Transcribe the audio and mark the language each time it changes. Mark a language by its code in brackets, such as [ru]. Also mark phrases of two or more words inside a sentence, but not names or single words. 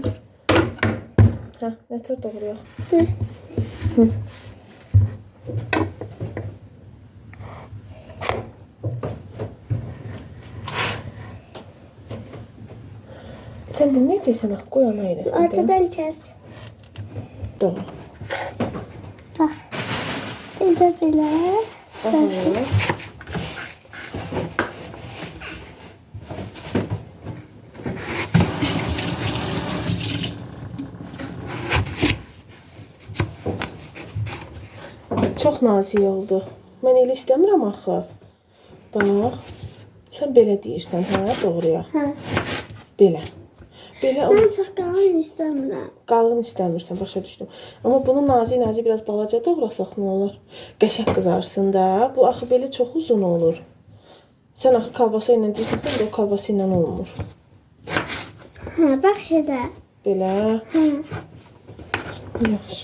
[az] Hə, nətər doğrayaq? Hı. Sən bilməyəcəksən, qoy ana eləsin. [tr] Ortadan kes. Doğru. Bak. Bir de böyle. Aha. [az] Çox nazik oldu. Mən elə istəmirəm axı. Bax. Sən belə deyirsən, hə? Doğruya. Ha. Belə. Belə [tr] Ben çok kalın istemiyorum. [az] qalın istəmirsən, başa düşdüm. Amma bunu nazik biraz balaca doğrasaq nə olar? Qəşəng qızarsın da. Bu axı belə çox uzun olur. Sən axı kalbasa ilə deyirsən, o kalbasa ilə olmur. [tr] Ha, bak şurada. [az] Belə. Ha. Yaxşı.